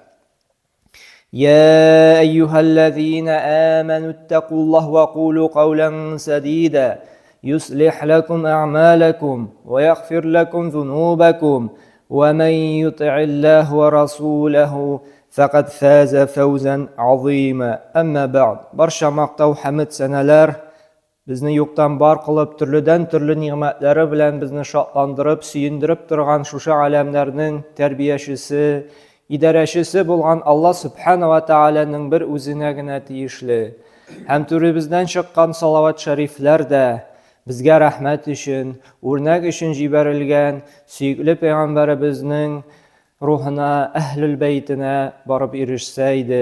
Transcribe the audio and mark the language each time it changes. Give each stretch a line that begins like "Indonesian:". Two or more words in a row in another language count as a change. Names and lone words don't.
Arabic: يا أيها الذين آمنوا اتقوا الله وقولوا قولا سديدا يصلح لكم أعمالكم ويغفر لكم ذنوبكم ومن يطع الله ورسوله فقد فاز فوزا عظيما أما بعد
Uzbek: barcha maqta' hamd sanolar bizni yo'qdan bor qilib turlidan turli ne'matlari bilan bizni shodlantirib, suyundirib turgan shusha alamlarning tarbiyachisi, idarachisi bo'lgan Alloh subhanahu va taolaning bir o'zinagina tegishli. Ham turibizdan chiqqan salovat shariflarda bizga rahmat uchun, o'rnak uchun jibarilgan suyukli payg'ambarimizning ruhina, ahlul baytina borib erishsaydi.